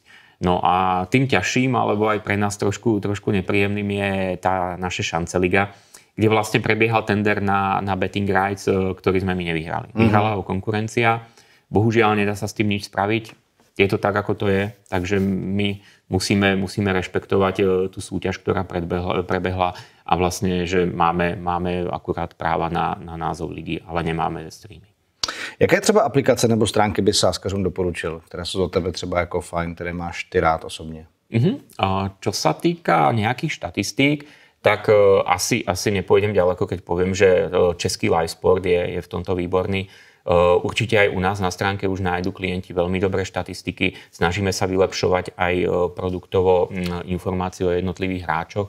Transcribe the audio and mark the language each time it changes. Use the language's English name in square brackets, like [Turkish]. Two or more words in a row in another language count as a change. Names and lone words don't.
[Slovak] No a tým ťažším, alebo aj pre nás trošku nepríjemným je tá naša Šance liga, kde vlastne prebiehal tender na [English] betting rights, [Slovak] ktorý sme my nevyhrali. Vyhrala ho konkurencia, bohužiaľ nedá sa s tým nič spraviť, je to tak, ako to je, takže my musíme rešpektovať tú súťaž, ktorá prebehla a vlastne, že máme akurát práva na názov ligy, ale nemáme streamy. [Czech] Jaké třeba aplikace nebo stránky by sázkařům doporučil, které jsou do tebe třeba jako fajn, které máš ty rád osobně? [Slovak] Čo sa týka nejakých štatistík, tak asi nepôjdem ďaleko, keď poviem, že český live sport je v tomto výborný. Určite aj u nás na stránke už nájdu klienti veľmi dobré štatistiky. Snažíme sa vylepšovať aj produktovo informácie o jednotlivých hráčoch.